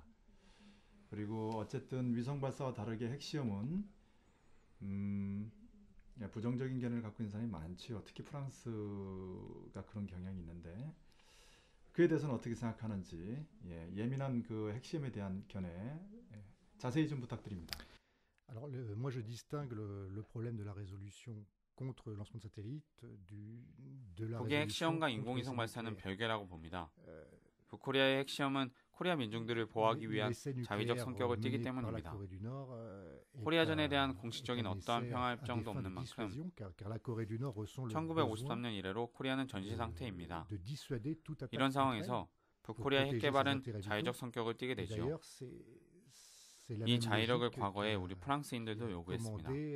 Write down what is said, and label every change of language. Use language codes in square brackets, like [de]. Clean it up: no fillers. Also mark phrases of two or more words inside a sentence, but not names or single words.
[ko] 그리고 어쨌든 위성 발사와 다르게 핵시험은 부정적인 견해를 갖고 있는 사람이 많지요. 특히 프랑스가 그런 경향이 있는데, 그에 대해서는 어떻게 생각하는지, 예민한 그 핵시험에 대한 견해 자세히 좀 부탁드립니다. [fr] Alors, moi, je distingue le problème de la résolution contre le lancement de satellites de la [ko] 북의 [fr] résolution [ko] 핵시험과 [fr] contre [ko] 인공위성 [fr] les [ko] 발사는 [fr] nucléaires. [ko] 별개라고 봅니다. 북코리아의 핵시험은 코리아 민중들을 보호하기 위한 [fr] L'essai [ko] 자위적 [fr] nucléaire [ko] 성격을 띠기 [fr] mené par la [ko] 때문입니다. [fr] Corée du Nord [ko] 코리아전에 대한 공식적인 어떠한 평화 협정도 없는 만큼 1953년 이래로 코리아는 전시 상태입니다. 이런 상황에서 북코리아의 핵 개발은 자의적 성격을 띠게 되죠. 이 자의력을 과거에 우리 프랑스인들도 요구했습니다.